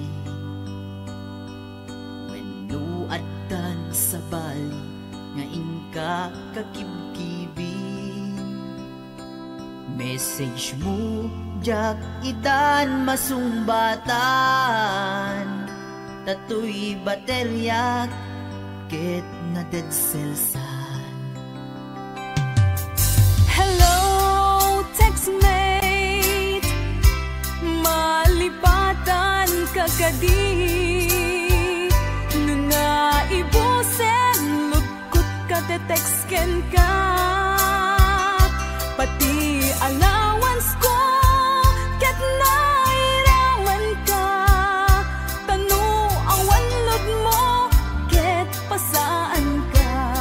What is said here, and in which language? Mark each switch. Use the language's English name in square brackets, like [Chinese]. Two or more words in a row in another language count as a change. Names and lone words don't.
[Iloko] wenno addan sa bali nga inka kakibkibi. Message mo jak idan masumbatan, tatoy baterya ket na [English] dead cells. [Iloko] Hello, textmate, malipatan ka kadi, nga ibusen lugkot ka te-textken ka, pati allowance ko ket nairawan ka, tanu awan lod mo ket pasaan ka.